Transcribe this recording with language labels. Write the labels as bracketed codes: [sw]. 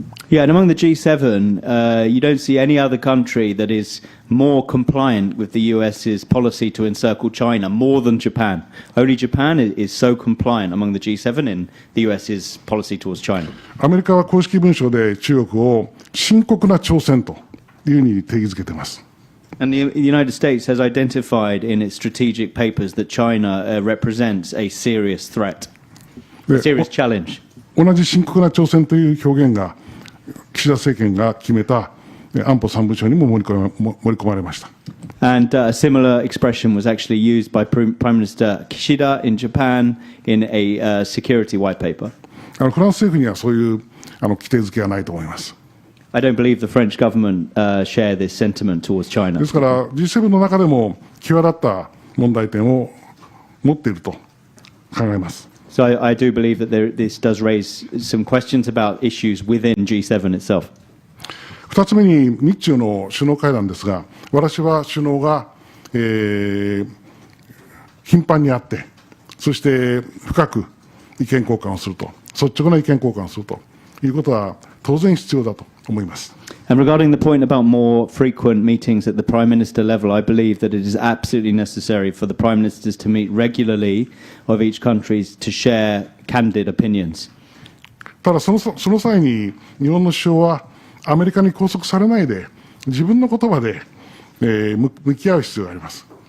[en] Yeah, and among the G7, you don't see any other country that is more compliant with the US's policy to encircle China more than Japan. Only Japan is so compliant among the G7 in the US's policy towards China. [ja] アメリカは公式文書で中国を深刻な挑戦というふうに定義づけています。 [en] And the United States has identified in its strategic papers that China represents a serious threat, a serious challenge. [ja] 同じ深刻な挑戦という表現が岸田政権が決めた安保3文書にも盛り込まれました。 [en] And a similar expression was actually used by Prime Minister Kishida in Japan in a security white paper. [ja] フランス政府にはそういう規定づけはないと思います。 [en] I don't believe the French government share this sentiment towards China. [ja] ですから G7 の中でも際立った問題点を持っていると考えます。 [en] So I do believe that this does raise some questions about issues within G7 itself. [ja] 2つ目に日中の首脳会談ですが、私は首脳が、頻繁に会って、そして深く意見交換をすると、率直な意見交換をするということは当然必要だと思います。 [en] And regarding the point about more frequent meetings at the Prime Minister level, I believe that it is absolutely necessary for the Prime Ministers to meet regularly of each country to share candid opinions. [ja] ただその際に日本の首相はアメリカに拘束されないで自分の言葉で、向き合う必要があります。